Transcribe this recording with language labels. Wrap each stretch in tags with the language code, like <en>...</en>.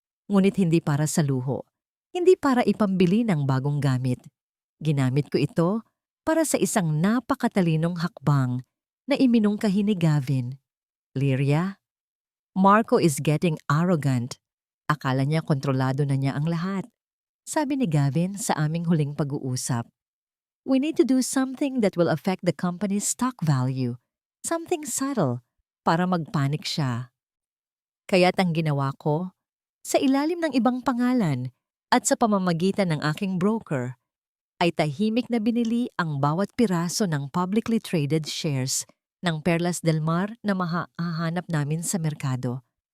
<tl>Ngunit hindi para sa luho, hindi para ipambili ng bagong gamit. Ginamit ko ito para sa isang napakatalinong hakbang na iminungkahi ni Gavin.</tl> <en>Lyria, Marco is getting arrogant.</en> <tl>Akala niya kontrolado na niya ang lahat. Sabi ni Gavin sa aming huling pag-uusap.</tl> <en>We need to do something that will affect the company's stock value. Something subtle</en> <tl>para magpanik siya. Kaya't ang ginawa ko, sa ilalim ng ibang pangalan at sa pamamagitan ng aking broker, ay tahimik na binili ang bawat piraso ng publicly traded shares ng Perlas del Mar na mahahanap namin sa merkado.</tl>